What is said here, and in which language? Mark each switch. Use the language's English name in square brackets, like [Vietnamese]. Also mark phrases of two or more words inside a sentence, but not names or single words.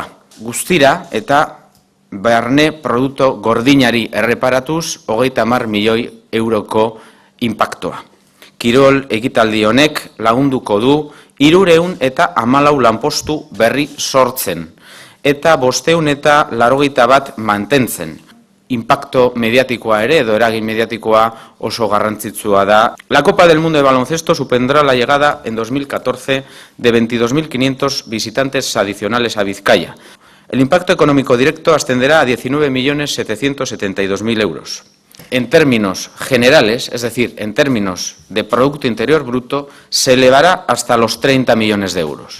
[Basque] Guztira eta barne produktu gordinari erreparatuz 30 milioi euroko inpaktoa. Kirol ekitaldi honek lagunduko du 314 lanpostu berri sortzen eta 581 mantentzen. Impacto mediáticoa ere edo eragin mediáticoa oso garrantzitsua da. [Spanish] La Copa del Mundo de Baloncesto supondrá la llegada en 2014 de 22.500 visitantes adicionales a Vizcaya. El impacto económico directo ascenderá a 19.772.000 euros. En términos generales, es decir, en términos de Producto Interior Bruto, se elevará hasta los 30 millones de euros.